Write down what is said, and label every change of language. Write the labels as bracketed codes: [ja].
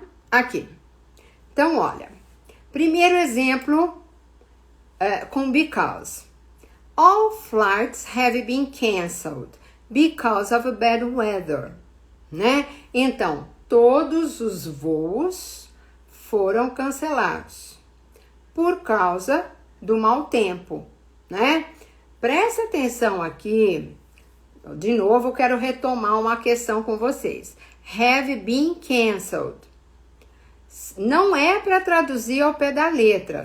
[pt] Aqui. Então, olha. Primeiro exemplo com because. [en] All flights have been canceled because of bad weather, né? [pt] Então, todos os voos foram cancelados por causa do mau tempo, né? Presta atenção aqui. De novo, eu quero retomar uma questão com vocês. [en] Have been canceled. [pt] Não é para traduzir ao pé da letra.